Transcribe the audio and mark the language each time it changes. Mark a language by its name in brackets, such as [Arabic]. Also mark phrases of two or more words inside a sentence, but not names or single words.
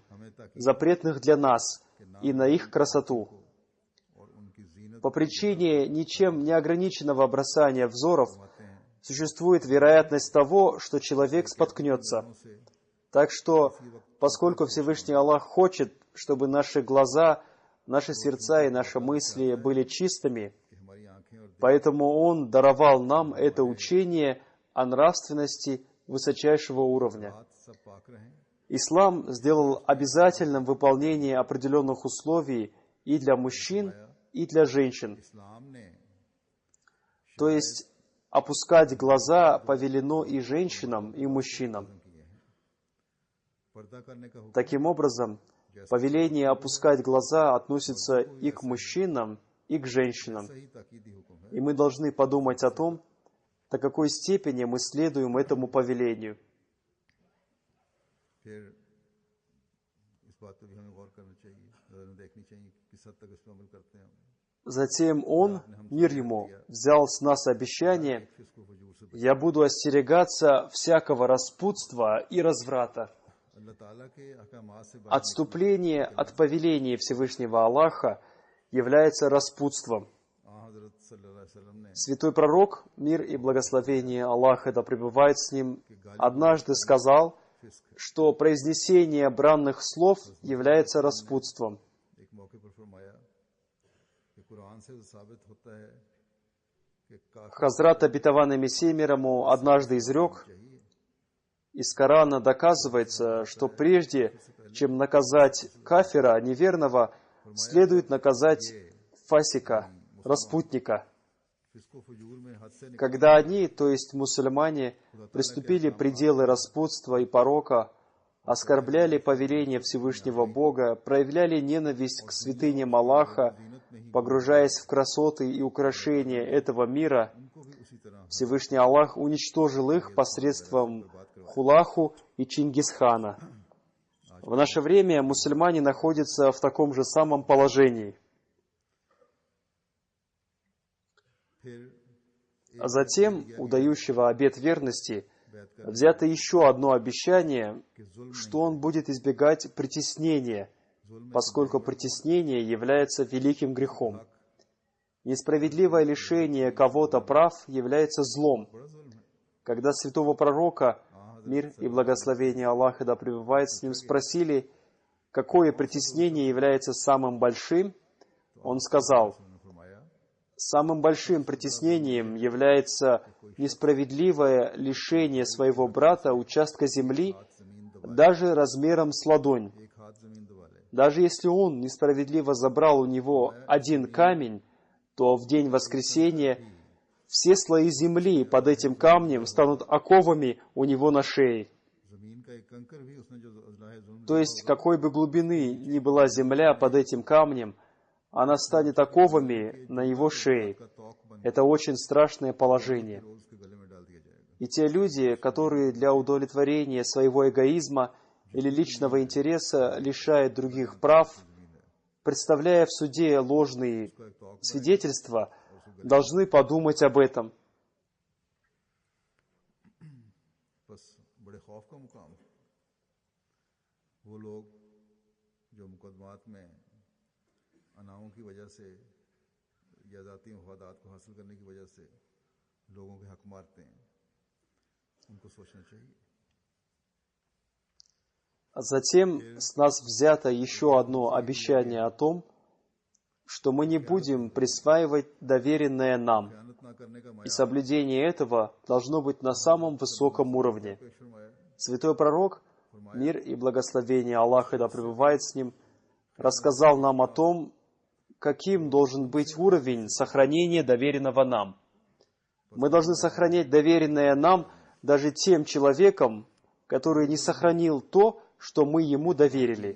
[Urdu] ہمیں تاکہ [Russian] запретных для нас, и на их красоту. [Urdu] اور ان کی زینت [Russian] По причине ничем не ограниченного бросания взоров [Urdu] آتے ہیں [Russian] существует вероятность того, что человек споткнется. [Urdu] से [Russian] Так что, поскольку Всевышний Аллах хочет, чтобы наши глаза, наши сердца и наши мысли были чистыми, [Urdu] کہ ہماری آنکھیں اور [Russian] поэтому Он даровал нам это учение о нравственности высочайшего уровня. [Urdu] ہاتھ سب پاک رہیں [Russian] Ислам сделал обязательным выполнение определенных условий и для мужчин, и для женщин. [Urdu] اسلام نے [Russian] То есть, опускать глаза повелено и женщинам, и мужчинам. [Urdu] کیے ہیں پردہ کرنے کا حکم [Russian] Таким образом, повеление опускать глаза относится и к мужчинам, и к женщинам. [Urdu] صحیح تاکیدی حکم ہے [Russian] И мы должны подумать о том, до какой степени мы следуем этому повелению. [Urdu] پھر اس بات پر بھی ہمیں غور کرنا چاہیے نظر دیکھنی چاہیے کہ کس حد تک اس پر عمل کرتے ہیں ہم [Russian] Затем Он, мир Ему, взял с нас обещание, [Urdu] اس کو فجور سے [Russian] «Я буду остерегаться всякого распутства и разврата». [Urdu] اللہ تعالیٰ کے احکامات سے باہر [Russian] Отступление от повеления Всевышнего Аллаха является распутством. [Urdu] حضرت صلی اللہ علیہ وسلم نے [Russian] Святой пророк, мир и благословение Аллаха да пребывает с ним, однажды сказал, что произнесение бранных слов является распутством. [Urdu] ایک موقع پر فرمایا کہ قرآن سے ثابت ہوتا ہے کہ کافر [Russian] Хазрат обетованный Мессия мир ему однажды изрек, [Urdu] चाहिए [Russian] из Корана доказывается, что прежде, чем наказать кафира, неверного, следует наказать фасика, распутника. [Urdu] اس کو فجور میں حد سے [Russian] Когда они, то есть мусульмане, приступили пределы распутства и порока, оскорбляли повеление Всевышнего Бога, проявляли ненависть к святыням Аллаха, погружаясь в красоты и украшения этого мира, [Urdu] ان کو بھی اسی طرح [Russian] Всевышний Аллах уничтожил их посредством Хулаху и Чингисхана. В наше время мусульмане находятся в таком же самом положении. [Urdu] फिर [Russian] А затем у дающего обет верности взято еще одно обещание, что он будет избегать притеснения, поскольку притеснение является великим грехом. Несправедливое лишение кого-то прав является злом. [Urdu] بڑا ظلم ہے [Russian] Когда святого пророка, мир и благословение Аллаха да пребывает с ним, спросили, какое притеснение является самым большим, он сказал, [Urdu] انہوں نے فرمایا [Russian] самым большим притеснением является несправедливое лишение своего брата участка земли, [Urdu] زمین دبا [Russian] даже размером с ладонь. [Urdu] ایک ہاتھ زمین دبا لے [Russian] Даже если он несправедливо забрал у него один камень, то в день воскресения все слои земли под этим камнем станут оковами у него на шее. [Urdu] زمین کا ایک کنکر بھی اس نے جو اللہ ظلم [Russian] То есть, какой бы глубины ни была земля под этим камнем, она станет оковами на его шее. [Urdu] کا طوق بن [Russian] Это очень страшное положение. [Urdu] روز اس کے گلے میں ڈال دیا جائے گا [Russian] И те люди, которые для удовлетворения своего эгоизма или личного интереса лишают других прав, представляя в суде ложные [Urdu] اس کا ایک طوق [Russian] свидетельства, должны подумать об этом. [Urdu] بس بڑے خوف کا مقام وہ لوگ جو مقدمات میں اناؤں کی وجہ سے یا ذاتی مفادات کو حاصل کرنے کی وجہ سے لوگوں کے حق مارتے ہیں، ان کو سوچنا چاہیے. [Russian] Затем с нас взято еще одно обещание о том, что мы не будем присваивать доверенное нам, [Urdu] خیانت نہ کرنے کا [Russian] и соблюдение этого должно быть на самом высоком уровне. [Urdu] پیش فرمایا [Russian] Святой пророк, мир и благословение Аллаха да пребывает с ним, рассказал нам о том, каким должен быть уровень сохранения доверенного нам. Мы должны сохранять доверенное нам даже тем человеком, который не сохранил то, что мы ему доверили.